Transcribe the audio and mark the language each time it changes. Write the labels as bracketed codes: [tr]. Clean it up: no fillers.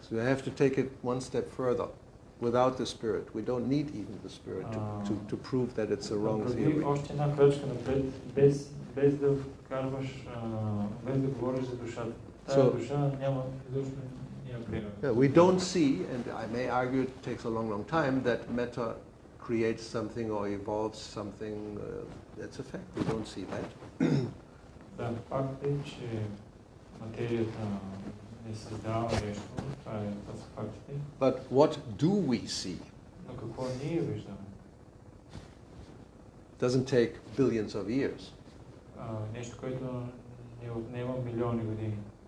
[en] So you have to take it one step further. Without the spirit, we don't need even the spirit to prove that it's a wrong theory. [bg] Още една крачка напред, без да вкарваш, без да говориш за душата. Тая душа няма изобщо [en] Yeah, we don't see, and I may argue it takes a long time, that matter creates something or evolves something. That's a fact. We don't see that. [bg] Да, факт е, че материята не създава нещо. Това са фактите. [en] But what do we see? [bg] Но какво ние виждаме? [en] Doesn't take billions of years. [bg] Нещо, което не отнема милиони години.